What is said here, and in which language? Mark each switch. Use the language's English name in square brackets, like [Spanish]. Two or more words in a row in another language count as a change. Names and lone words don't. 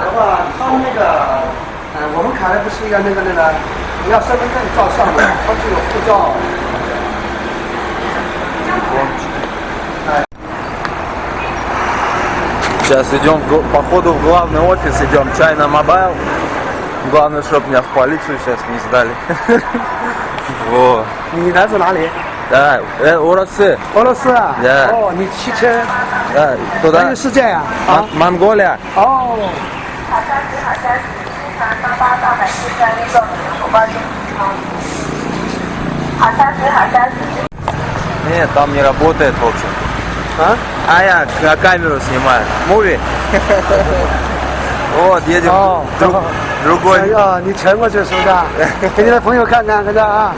[Russian] Сейчас идем, походу, в главный офис идем, China Mobile. Главное, чтобы меня в полицию сейчас не сдали. Во. [Chinese] 你来自哪里？ [Russian] Да,俄罗斯. [Chinese] 俄罗斯啊？ [Russian] Да. [Chinese] 哦，你汽车 [Russian] Да, [Chinese] 环 [Russian] туда. [Chinese] 游世界呀？啊？ [Russian] Монголия. [Chinese] 哦，好消息，好消息！经常88到南京站运动手报中。好消息，好消息！ [Russian] Нет, там не работает, в общем. А? А я камеру снимаю. Муви. Вот, едем другой. [Chinese] 哎呀，你乘过去是不是啊？给你的朋友看看，看这啊。